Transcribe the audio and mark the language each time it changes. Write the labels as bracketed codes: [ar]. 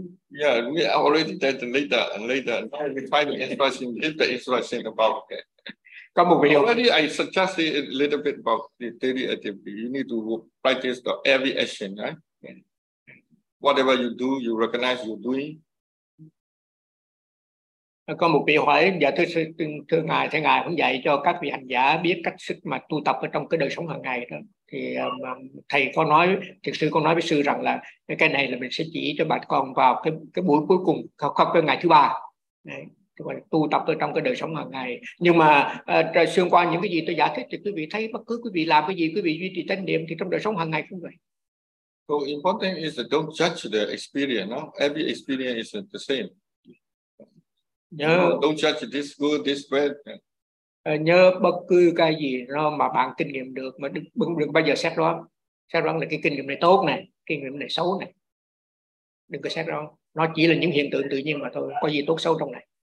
[en] Yeah, we already did it later. Now we find the instruction about it. Already, I suggested a little bit about the daily activity. You need to practice the every action, right? Yeah. Whatever you do, you recognize you're doing. [vi] Có một vị hỏi, dạ thưa ngài, thưa ngài cũng dạy cho các vị hành giả biết cách sức mà tu tập ở trong cái đời sống hàng ngày đó. Thì thầy có nói, thực sự có nói với sư rằng là cái này là mình sẽ chỉ cho bà con vào cái buổi cuối cùng, không cái ngày thứ ba. Đấy. Tu tập ở trong cái đời sống hàng ngày, nhưng mà xuyên qua những cái gì tôi giải thích thì quý vị thấy bất cứ quý vị làm cái gì, quý vị duy trì chánh niệm thì trong đời sống hàng ngày cũng vậy. [en] So important is that don't judge the experience. No? Every experience is the same. [vi] Nhớ, [en] don't judge this good, this bad. [vi] Nhớ bất cứ cái gì nó mà bạn kinh nghiệm được mà đừng bao giờ xét đoán là cái kinh nghiệm này tốt này, cái nghiệm này xấu này, đừng có xét đó, nó chỉ là những hiện tượng tự nhiên mà thôi, có gì tốt xấu trong này.